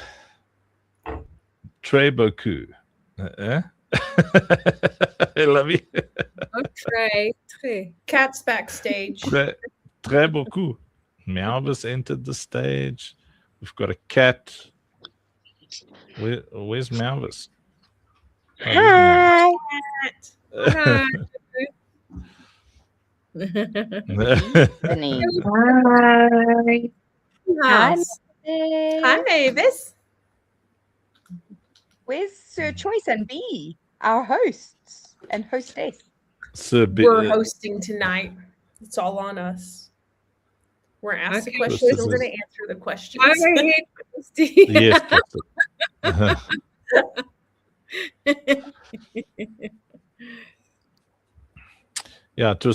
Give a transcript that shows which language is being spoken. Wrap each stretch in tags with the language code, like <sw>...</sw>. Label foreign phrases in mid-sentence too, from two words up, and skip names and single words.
<fr>Très beaucoup.</fr> <en>I love you. Oh, Trey. Cat's backstage.</en> <fr>Très beaucoup.</fr> <en>Malvis entered the stage. We've got a cat. Where's Malvis? Hi. Hi. Denise. Hi. Hi, House. Mavis. Hi, Mavis. Where's Sir Choice and Bee, our hosts and hostess? Sir We're hosting tonight. It's all on us. We're asked the Okay. questions. This We're is- going to answer the questions. Hi, Christy. Yes, Pastor. Yeah, to</en>